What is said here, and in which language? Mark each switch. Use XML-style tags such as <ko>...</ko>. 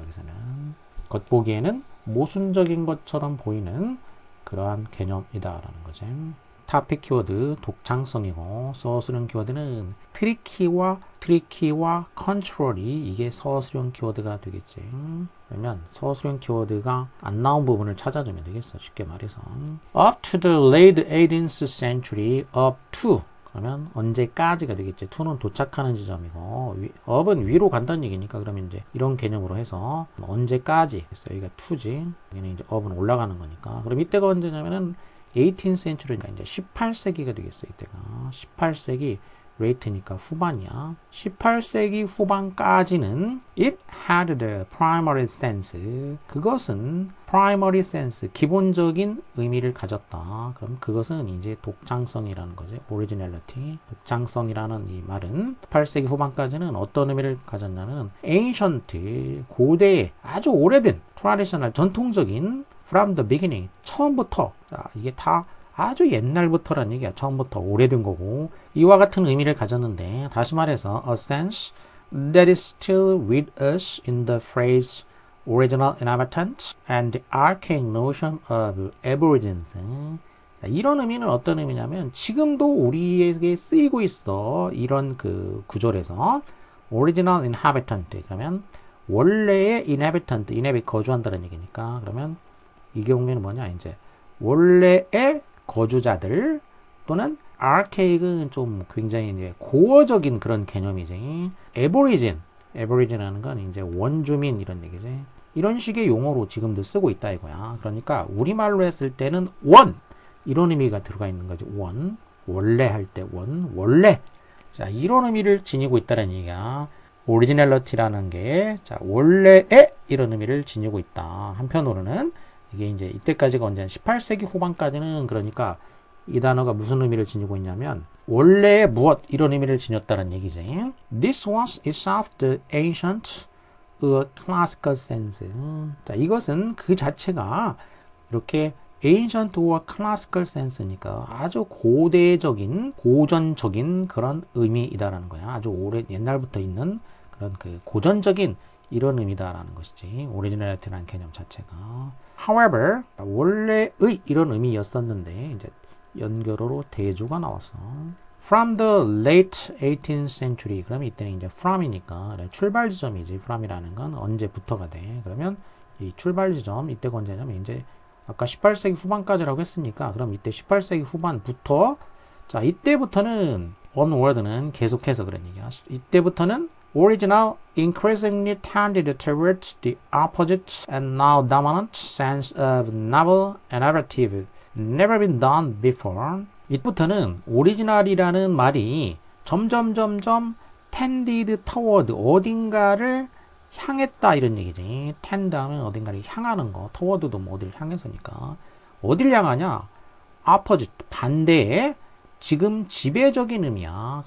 <ko>여기서는 겉보기에는 모순적인 것처럼 보이는 그러한 개념이다라는 거지. 타픽 키워드 독창성이고 서술형 키워드는 트리키와 컨트롤이 이게 서술형 키워드가 되겠지. 그러면 서술형 키워드가 안 나온 부분을 찾아주면 되겠어. 쉽게 말해서</ko> <en>up to the late 18th century up to</en> <ko>그러면 언제까지가 되겠지. to는 도착하는 지점이고 up은 위로 간다는 얘기니까 그러면 이제 이런 개념으로 해서 언제까지 여기가 to지 여기는 이제 up은 올라가는 거니까 그럼 이때가 언제냐면은 18th century니까 이제 18세기가 되겠어. 이때가 18세기 레이트니까 후반이야. 18세기 후반까지는</ko> <en>it had the primary sense.</en> <ko>그것은 primary sense, 기본적인 의미를 가졌다. 그럼 그것은 이제 독창성이라는 거지.</ko> <en>originality.</en> <ko>독창성이라는 이 말은 18세기 후반까지는 어떤 의미를 가졌냐면 ancient, 고대, 아주 오래된 traditional, 전통적인</ko> <en>from the beginning,</en> <ko>처음부터. 자, 이게 다 아주 옛날부터란 얘기야. 처음부터 오래된 거고 이와 같은 의미를 가졌는데 다시 말해서</ko> <en>a sense that is still with us in the phrase original inhabitants and the archaic notion of aborigines.</en> <ko>이런 의미는 어떤 의미냐면 지금도 우리에게 쓰이고 있어. 이런 그 구절에서 original inhabitant 그러면 원래의 inhabitant, 거주한다는 얘기니까 그러면 이 경우에는 뭐냐 이제 원래의 거주자들 또는 archaic은 좀 굉장히 이제 고어적인 그런 개념이지. aborigine 하는 건 이제 원주민 이런 얘기지. 이런 식의 용어로 지금도 쓰고 있다 이거야. 그러니까 우리말로 했을 때는 원 이런 의미가 들어가 있는 거지. 원 원래 할 때 원래 자 이런 의미를 지니고 있다는 얘기야. 오리지널리티라는 게 자 원래의 이런 의미를 지니고 있다. 한편으로는 이게 이제 이때까지가 언제 18세기 후반까지는 그러니까 이 단어가 무슨 의미를 지니고 있냐면 원래의 무엇 이런 의미를 지녔다는 얘기지.</ko> <en>This was itself the ancient classical sense.</en> <ko>자, 이것은 그 자체가 이렇게 ancient와 classical sense니까 아주 고대적인 고전적인 그런 의미이다라는 거야. 아주 오래 옛날부터 있는 그런 그 고전적인 이런 의미다라는 것이지. 오리지널리티라는 개념 자체가. However, 원래의 이런 의미였었는데 이제 연결어로 대조가 나왔어.</ko> <en>From the late 18th century.</en> <ko>그러면 이때는 이제 from이니까 출발 지점이지. from이라는 건 언제부터가 돼. 그러면 이 출발 지점 이때가 언제냐면 이제 아까 18세기 후반까지라고 했으니까 그럼 이때 18세기 후반부터 자 이때부터는 onward는 계속해서 그런 얘기야. 이때부터는</ko> <en>original increasingly tended towards the opposite and now dominant sense of novel and narrative. never been done before.</en> <ko>이부터는 오리지널이라는 말이 점점 tended toward 어딘가를 향했다 이런 얘기지. tend 하면 어딘가를 향하는 거, toward도 뭐 어디를 향해서니까. 어딜 향하냐? opposite 반대에 지금 지배적인 의미야.</ko>